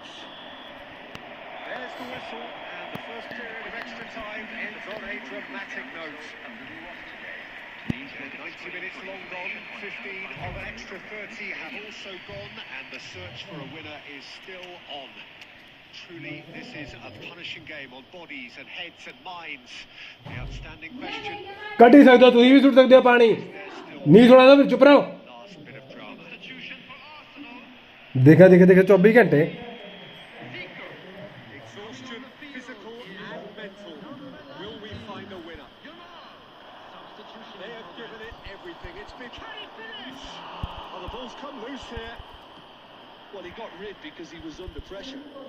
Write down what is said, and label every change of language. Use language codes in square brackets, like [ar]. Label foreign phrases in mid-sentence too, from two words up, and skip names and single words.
[en] There's the whistle, and the first period of extra time ends on a dramatic note. 90 minutes long gone, 15 of an extra 30 have also gone, and the search for a winner is still on. Truly, this is a punishing game on bodies and heads and minds. The outstanding question, [pa] ਕੱਢ ਹੀ ਸਕਦੇ ਹੋ ਤੁਸੀਂ ਵੀ ਸੁੱਟ ਸਕਦੇ ਹੋ ਪਾਣੀ ਨਹੀਂ ਸੁਣਾ ਤਾਂ ਫਿਰ ਚੁੱਪ ਰਹੋ [en] last bit of drama. Substitution for Arsenal. [pa] ਦੇਖਾ 24 ਘੰਟੇ [en] Exhaustion, physical and mental. Will we find a winner? They have given it everything. It's been... Can he finish? Oh, the ball's come loose here. Well, he got rid because he was under pressure.